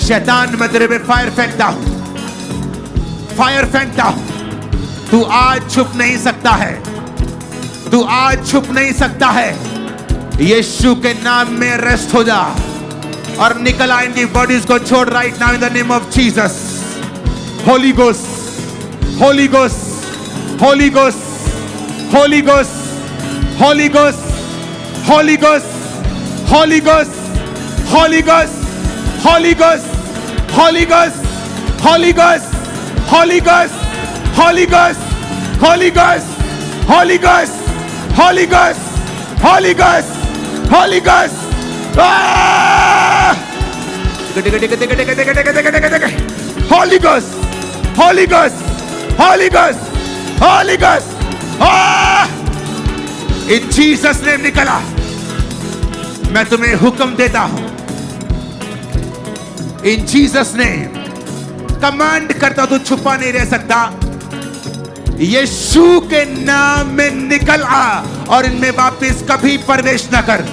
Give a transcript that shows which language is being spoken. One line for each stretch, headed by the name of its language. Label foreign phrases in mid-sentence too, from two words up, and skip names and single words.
Hindi: शैतान मैं तेरे पे फायर फेंकता हूं, फायर फेंकता हूं। तू आज छुप नहीं सकता है, तू आज छुप नहीं सकता है। यीशु के नाम में रेस्ट हो जा और निकल आ इनकी बॉडीज को छोड़
English: right now in the name of Jesus. Holy Ghost, Holy Ghost, Holy Ghost, Holy Ghost, Holy Ghost, Holy Ghost, Holy Ghost, Holy Ghost, Holy Ghost, Holy Ghost, Holy Ghost, Holy Ghost, Holy Ghost, Holy Ghost, Holy Ghost, Holy Ghost, Holy Ghost, Holy Ghost. Holy Ghost, Holy Ghost, Holy Ghost, Holy Ghost. In Jesus name निकला।
Hindi: मैं तुम्हें हुक्म देता हूं,
English: In Jesus name
Hindi: कमांड करता हूं, तू छुपा नहीं रह सकता। यीशु के नाम में निकल आ और इनमें वापस कभी प्रवेश न कर।